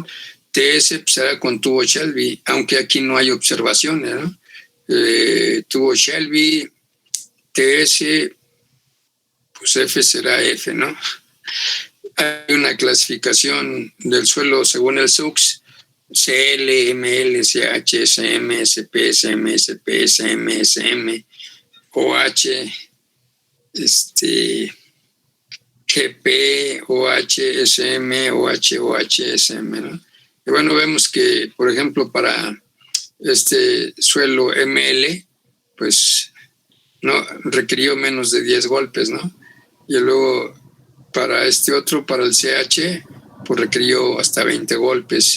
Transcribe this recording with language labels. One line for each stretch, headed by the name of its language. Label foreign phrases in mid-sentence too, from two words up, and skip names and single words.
Spanish: TS pues, será con tubo Shelby, aunque aquí no hay observaciones, ¿no? Tubo Shelby, TS, pues F será F, ¿no? Hay una clasificación del suelo según el SUX, CL, ML, CH, SM, SP, SM, SP, SM, SM, OH, GP, OH, SM, OH, OH, SM, ¿no? Y bueno, vemos que, por ejemplo, para este suelo ML, pues no requirió menos de 10 golpes, ¿no? Y luego para este otro, para el CH, pues requirió hasta 20 golpes.